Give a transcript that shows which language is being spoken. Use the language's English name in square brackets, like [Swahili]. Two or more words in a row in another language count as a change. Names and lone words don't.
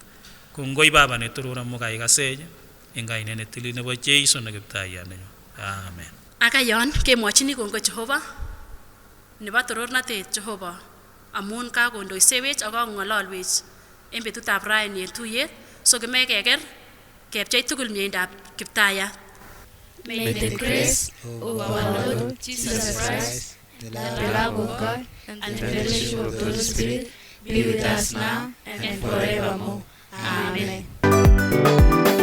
[Kalenjin] Kongoi Baba netoror amu kaikasech eng kainet netilil nebo Jeiso ne Kiptaiyat nenyo. Amen. Akayon kemwochini kongoi Jehova nebo torornatet Jehova amun kakondoisewech ak kakong'ololwech en betutab raini en tuyet so kimech keker kepchei tugul mieindab Kiptaiyat. [English] May the grace of our Lord Jesus Christ, the love of God, and the fellowship of the Holy Spirit be with us now and forevermore. Amen.